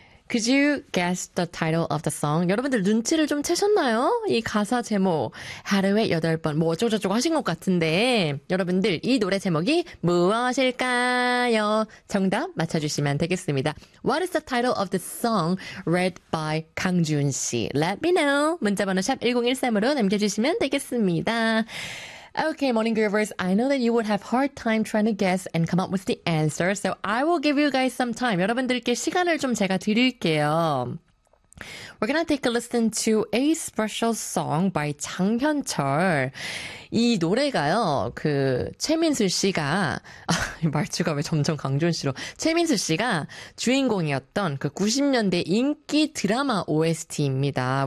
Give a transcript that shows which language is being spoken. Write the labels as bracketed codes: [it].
[en] Could you guess the title of the song? [ko] 여러분들 눈치를 좀 채셨나요? 이 가사 제목, 하루에 8번, 뭐 어쩌고저쩌고 하신 것 같은데 여러분들 이 노래 제목이 무엇일까요? 정답 맞춰주시면 되겠습니다. [en] What is the title of the song read by 강주은 씨? Let me know. [ko] 문자번호 샵1013으로 남겨주시면 되겠습니다. [en] Okay, morning groovers, I know that you would have hard time trying to guess and come up with the answer, so I will give you guys some time. [ko] 여러분들께 시간을 좀 제가 드릴게요. [en] We're gonna take a listen to a special song by 장현철. [ko] 이 노래가요, 그 최민수 씨가 말투가 왜 점점 강준 씨로 최민수 씨가 주인공이었던 그 90년대 인기 드라마 OST입니다.